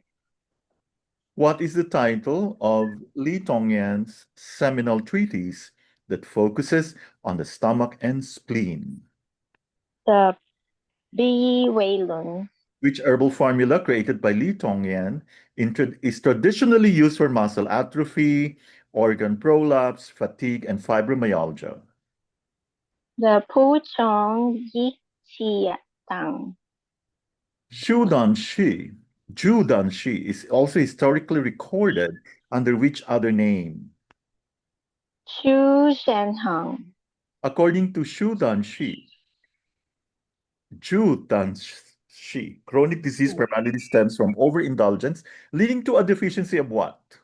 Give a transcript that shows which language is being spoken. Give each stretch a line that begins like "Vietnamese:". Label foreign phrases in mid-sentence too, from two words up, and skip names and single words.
English: What is the title of Li Tongyan's seminal treatise that focuses on the stomach and spleen? The Bi Wei Lun. Which herbal formula created by Li Tongyan is traditionally used for muscle atrophy, organ prolapse, fatigue, and fibromyalgia? The Pu Chong Yi Xi Tang. Shudan Shi. Judan Shi is also historically recorded under which other name? Chu Shen Hang. According to Shudan Shi, Judan Shi, chronic disease primarily stems from overindulgence, leading to a deficiency of what?